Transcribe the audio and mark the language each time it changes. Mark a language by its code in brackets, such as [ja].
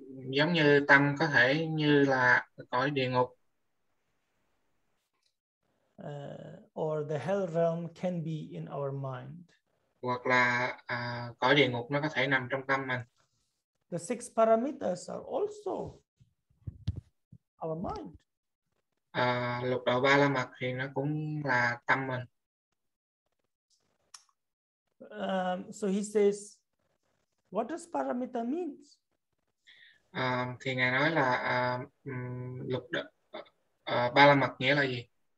[vi] giống như tâm có thể như là cõi địa ngục, [en] or the hell realm can be in our mind. [vi] hoặc là cõi địa ngục nó có thể nằm trong tâm mình. [en] The 6 paramitas are also our mind. [vi] Lục đạo ba la mật thì nó cũng là tâm mình. [en] So he says, what does paramita means? [vi] Thì Ngài nói là lục đạo ba la mật nghĩa là gì?